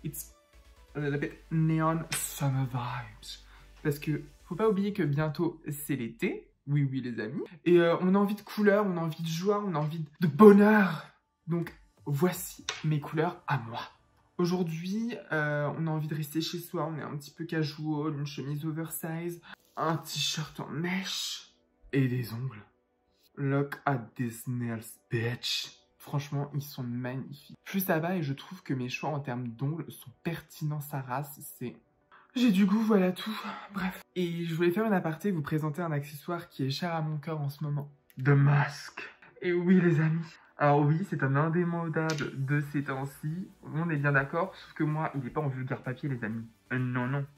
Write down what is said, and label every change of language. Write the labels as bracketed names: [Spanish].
[English] It's a little bit neon summer vibes. [French] Parce que, faut pas oublier que bientôt, c'est l'été. Oui, les amis. Et on a envie de couleurs, on a envie de joie, on a envie de bonheur. Donc, voici mes couleurs à moi. Aujourd'hui, on a envie de rester chez soi, on est un petit peu casual, une chemise oversize, un t-shirt en mèche et des ongles. [English] Look at these nails, bitch. [French] Franchement, ils sont magnifiques. Plus ça va et je trouve que mes choix en termes d'ongles sont pertinents sa race, c'est... J'ai du goût, voilà tout. Bref. Et je voulais faire une aparté, vous présenter un accessoire qui est cher à mon cœur en ce moment. The Mask. Et oui, les amis. Alors oui, c'est un indémodable de ces temps-ci. On est bien d'accord, sauf que moi, il n'est pas en vulgaire papier, les amis. Non.